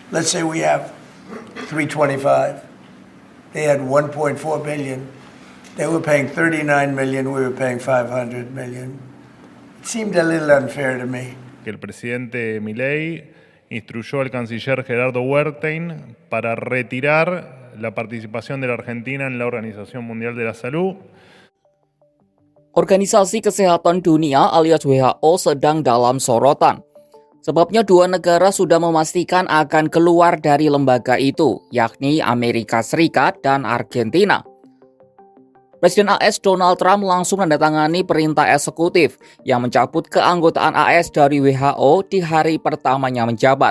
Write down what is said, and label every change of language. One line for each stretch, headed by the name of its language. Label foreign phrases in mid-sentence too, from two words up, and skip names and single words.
English: let's say we have 325. They had 1.4 billion. They were paying 39 million. We were paying 500 million. It seemed a little unfair to me.
Spanish: Que el presidente Milei instruyó al canciller Gerardo Wertheim para retirar la participación de la Argentina en la Organización Mundial de la Salud.
Indonesian: Organisasi Kesehatan Dunia alias WHO sedang dalam sorotan. Sebabnya dua negara sudah memastikan akan keluar dari lembaga itu, yakni Amerika Serikat dan Argentina. Presiden AS Donald Trump langsung menandatangani perintah eksekutif yang mencabut keanggotaan AS dari WHO di hari pertamanya menjabat.